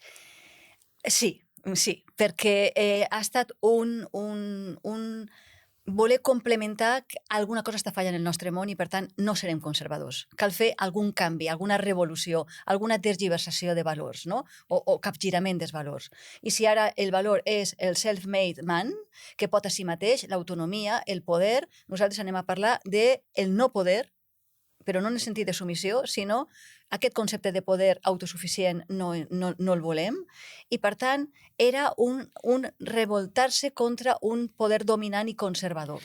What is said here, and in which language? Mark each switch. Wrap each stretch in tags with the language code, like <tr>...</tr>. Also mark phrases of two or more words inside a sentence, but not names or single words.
<ca>Sí, perquè ha estat un voler complementar que alguna cosa està fallant en el nostre món i, per tant, no serem conservadors. Cal fer algun canvi, alguna revolució, alguna tergiversació de valors, no? O capgirament dels valors. I si ara el valor és el</ca> <en>self-made man,</en> <ca>que pot a si mateix, l'autonomia, el poder, nosaltres anem a parlar del no poder, però no en el sentit de submissió, sinó aquest concepte de poder autosuficient no el volem, i per tant era un revoltar-se contra un poder dominant i conservador.</ca>